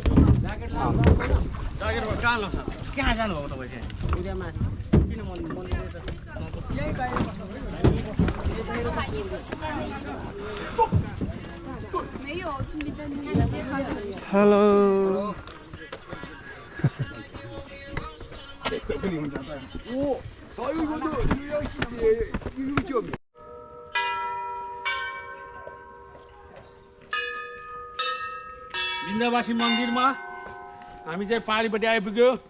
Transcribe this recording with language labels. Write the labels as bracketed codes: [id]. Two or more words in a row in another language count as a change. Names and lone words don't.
[ne] कहाँ जानुभएको तपाईँ चाहिँ किन [zh] 没有，你的你直接穿这个就行。 [en] Hello. [ne] बिन्दावासी मन्दिरमा हामी चाहिँ पारिपट्टि आइपुग्यो